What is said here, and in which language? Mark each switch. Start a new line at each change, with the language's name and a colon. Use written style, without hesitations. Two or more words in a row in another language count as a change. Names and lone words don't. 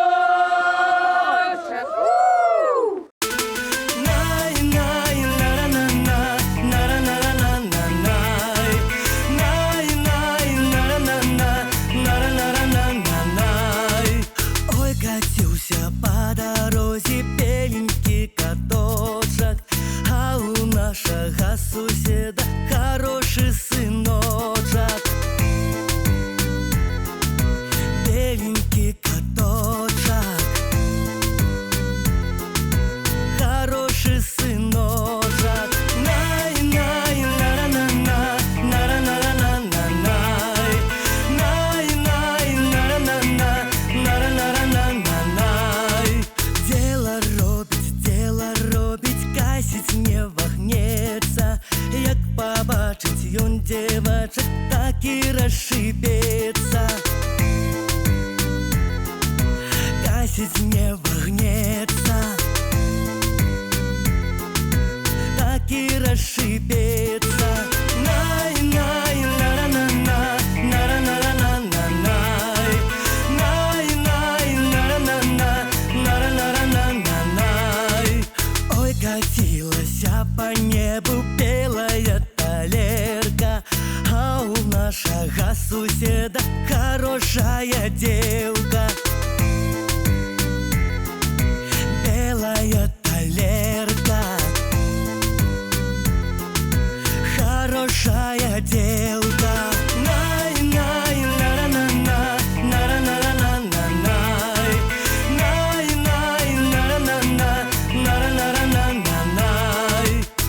Russian: Ой, катился по дороге беленький каточек, а у нашего соседа хороший сыночек. Беленький каточек, хороший сыночек. Най-най, на-на-на-на, на-на-на-на-на-най. Най-най, на-на-на-на, на-на-на-на-на-най.
Belarusian: Дело робить, касіць не вагнецца. Як пабачыць ён дзевачак, так і расшыбецца. Касіць не вагнецца, так і расшыбецца. Най-най, на-на-на-на, на-на-на-на-на-най. Най-най, на-на-на-на, на-на-на-на-на-най.
Russian: Ой, катилася по небу белая талерка, а у нашего соседа хорошая девка. Белая талерка, хорошая девка. Най-най, на-на-на-на, на-на-на-на-на-най. Най-най, на-на-на-на, на-на-на-на-на-най.